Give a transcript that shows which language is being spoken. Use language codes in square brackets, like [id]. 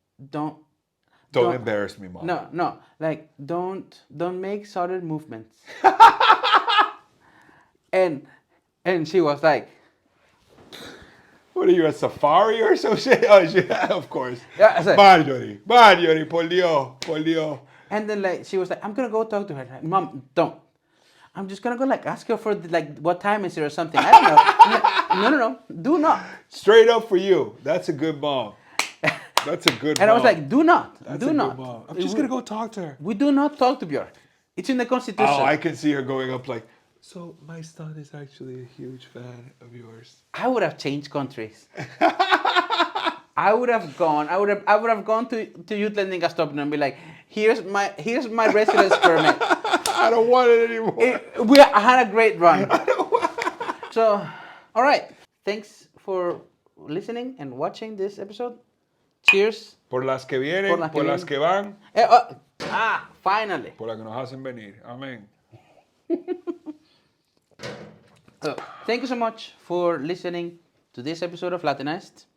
[en] Don't Don't embarrass me, Mom. no, like don't make sudden movements. and she was like, What are you, a safari or some shit? Oh, yeah, of course. Yeah, I said- [es] Marjorie, por Dios, por Dios. [en] and then like she was like, I'm gonna go talk to her. Like, Mom, don't. I'm just gonna go like ask her for like what time is it or something. I don't know. I'm like, no, do not. Straight up for you. That's a good mom. That's a good mom. And I was like, do not, That's do a not. good mom. I'm just going to go talk to her. We do not talk to Björk. It's in the Constitution. Oh, I can see her going up like, so my son is actually a huge fan of yours. I would have changed countries. I would have gone to Youth Lending Gastopping and be like, here's my residence permit. I don't want it anymore. We had a great run. So, all right. Thanks for listening and watching this episode. Cheers. [es] Por las que vienen, por las que van, [en] Finally. [es] por las que nos hacen venir. Amén. [en] So, thank you so much for listening to this episode of Latinized.